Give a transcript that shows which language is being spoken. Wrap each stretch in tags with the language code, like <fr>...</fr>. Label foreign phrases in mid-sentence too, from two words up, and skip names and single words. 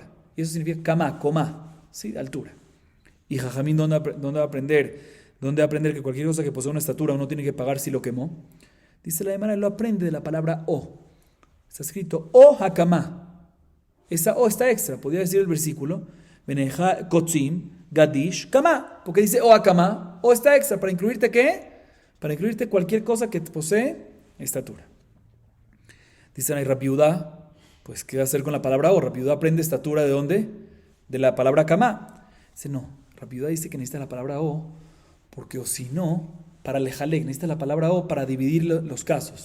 <es>Y eso significa kama, coma, ¿sí? Altura. Y Jajamín, ¿dónde va a aprender? ¿Dónde va a aprender que cualquier cosa que posee una estatura uno tiene que pagar si lo quemó? Dice la Gemara, lo aprende de la palabra o. Está escrito</es> <he>או הקמה.</he> <es>Esa o está extra, podría decir el versículo,</es> <he>ואכלה קוצים, גדיש,</he> <es>kama. Porque dice</es> <he>או הקמה,</he> <es>o está extra, ¿para incluirte qué? Para incluirte cualquier cosa que posee estatura. Dicen ahí Rabbi Yudá, pues ¿qué va a hacer con la palabra o? Rabbi Yudá aprende estatura ¿de dónde? De la palabra kama. Dice no, Rabbi Yudá dice que necesita la palabra o, porque o si no, para lejalek, necesita la palabra o para dividir los casos.</es>